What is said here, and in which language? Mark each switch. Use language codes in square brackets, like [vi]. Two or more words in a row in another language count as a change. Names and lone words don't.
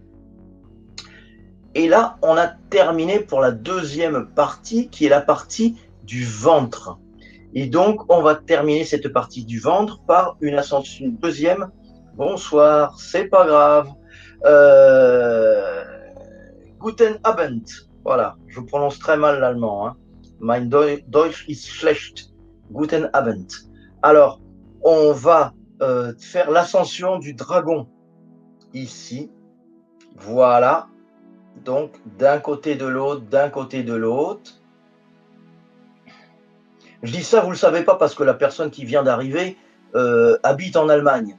[fr] Et là, on a terminé pour la deuxième partie, qui est la partie du ventre. Et donc, on va terminer cette partie du ventre par une ascension deuxième. Bonsoir, c'est pas grave. [de] Guten Abend. [fr] Voilà, je prononce très mal l'allemand. Hein. [de] Mein Deutsch ist schlecht. Guten Abend. [fr] Alors, on va faire l'ascension du dragon ici. Voilà. Donc, d'un côté de l'autre, d'un côté de l'autre. Je dis ça, vous ne le savez pas, parce que la personne qui vient d'arriver habite en Allemagne.